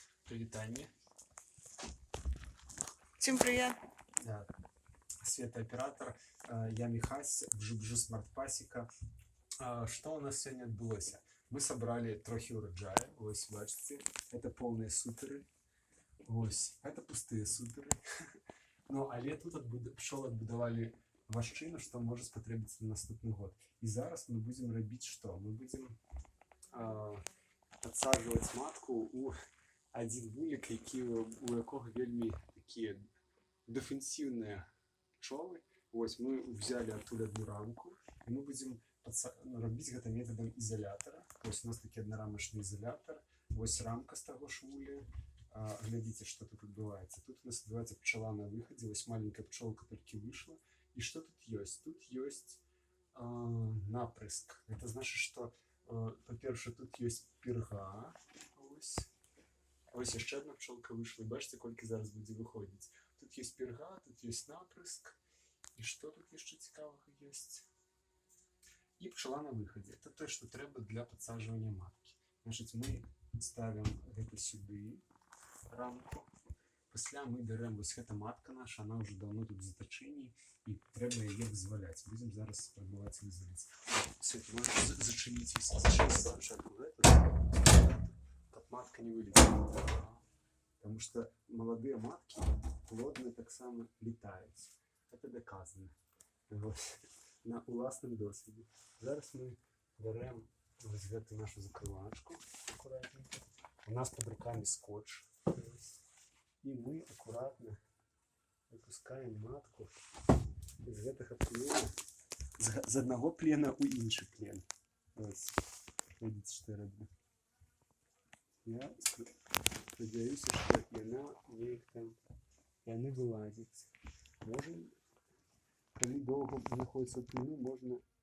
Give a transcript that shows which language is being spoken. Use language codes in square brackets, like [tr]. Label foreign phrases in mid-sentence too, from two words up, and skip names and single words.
[uk] Привітання. Всім привіт! Света оператор, я Михась, бжу Смарт Пасіка. [ru] Что у нас сегодня отбылося? Мы собрали трохи урожая, [uk] ось бачите, [ru] это полные сутеры, ось, это пустые сутеры. Ну, [uk] але тут [ru] пчел отбудовали ващину, что может спотребиться на наступный год. И зараз мы будем робить что? Мы будем подсаживать матку у один вулик, [uk] у якого вельми [ru] такие дефенсивные пчелы. Ось мы взяли оттуда одну рамку, и мы будем робить это методом изолятора. [uk] Ось у нас такий однорамочний ізолятор. Ось рамка з того ж вулі. [ru] Глядите, что тут [uk] відбувається. Тут у нас відбувається пчела на выходе. [ru] Ось маленькая пчелка только вышла. И что тут есть? Тут есть напрыск. Это значит, что, [uk] по-перше, тут есть пірга. Ось ще одна пчелка вийшла. Бачите, скільки зараз буде виходити. Тут є пірга, тут є наприск. І що тут ще цікавого є? І пчела на виході. Це те, що треба для підсаджування матки. Значить, ми ставимо це сюди, рамку. Після ми беремо, ось ця матка наша, вона вже давно тут в заточенні, і треба її визволяти. Будемо зараз пробувати визволити. Свет, можеш зачинити спочатку, щоб матка не вылетела. [ru] Потому что молодые матки плодные так само летают. Это доказано. Вот. [uk] На власному досвіді. Зараз ми беремо ось эту нашу закривачку аккуратненько. [ru] У нас под руками скотч. И мы аккуратно выпускаем матку из этого плена. [uk] З одного плена у інший плен. Ось. Видите, що я роблю? Я сподіваюся, що вона не вилазить. Може, коли довго знаходиться в плену, можна...